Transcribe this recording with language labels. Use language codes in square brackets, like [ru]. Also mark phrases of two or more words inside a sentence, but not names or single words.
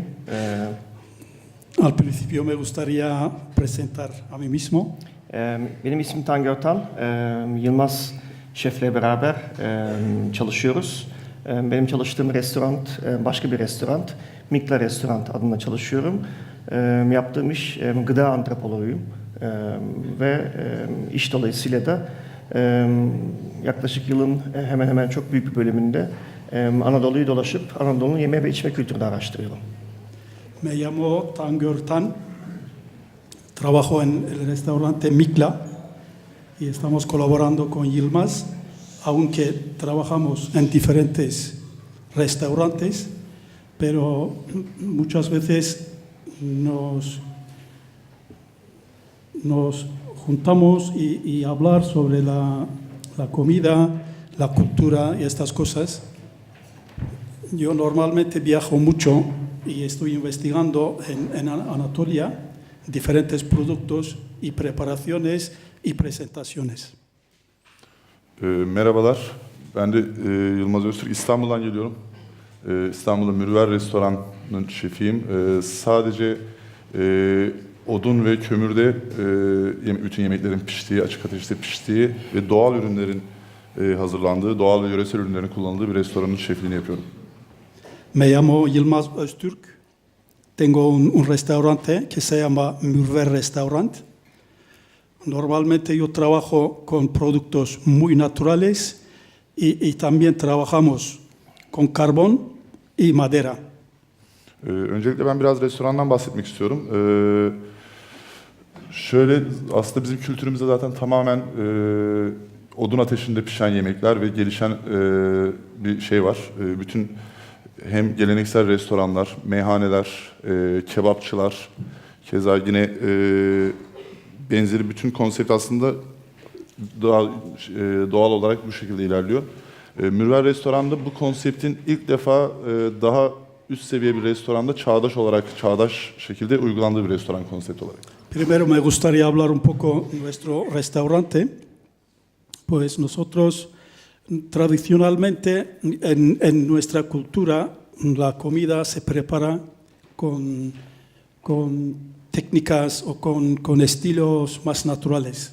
[es] Al principio me gustaría presentar a mí mismo. [tr] Benim ismim Tanger Ötal. Yılmaz Şef'le beraber çalışıyoruz. Benim çalıştığım restoran başka bir restoran. Mikla Restoran adında çalışıyorum. Yaptığım iş gıda antropoloğuyum. Ve iş dolayısıyla da yaklaşık yılın hemen hemen çok büyük bir bölümünde Anadolu'yu dolaşıp Anadolu'nun yeme ve içme kültürünü araştırıyorum. [es] Me llamo Tanger Tan. Trabajo en el restaurante Mikla y estamos colaborando con Yilmaz, aunque trabajamos en diferentes restaurantes, pero muchas veces nos juntamos y hablar sobre la comida, la cultura y estas cosas. Yo normalmente viajo mucho y estoy investigando en Anatolia diferentes productos y preparaciones y presentaciones. [tr] Merhabalar, ben de Yılmaz Öztürk, İstanbul'dan geliyorum. İstanbul'da Mürver Restoran'ın şefiyim. Sadece odun ve kömürde bütün yemeklerin piştiği, açık ateşte piştiği ve doğal ürünlerin hazırlandığı, doğal ve yöresel ürünlerin kullanıldığı bir restoranın şefliğini yapıyorum. [es] Me llamo Yılmaz Öztürk. Tengo un restaurante que se llama Mürver Restaurant. Normalmente yo trabajo con productos muy naturales y también trabajamos con carbón y madera. [tr] Öncelikle ben biraz restorandan bahsetmek istiyorum. Şöyle aslında bizim kültürümüzde zaten tamamen odun ateşinde pişen yemekler ve gelişen bir şey var. Bütün hem geleneksel restoranlar, meyhaneler, kebapçılar, keza yine benzeri bütün konsept aslında doğal olarak bu şekilde ilerliyor. Mürver Restoran'da bu konseptin ilk defa daha üst seviye bir restoranda çağdaş şekilde uygulandığı bir restoran konsepti olarak. [es] Primero me gustaría hablar un poco de nuestro restaurante. Pues nosotros tradicionalmente en nuestra cultura la comida se prepara con técnicas o con estilos más naturales.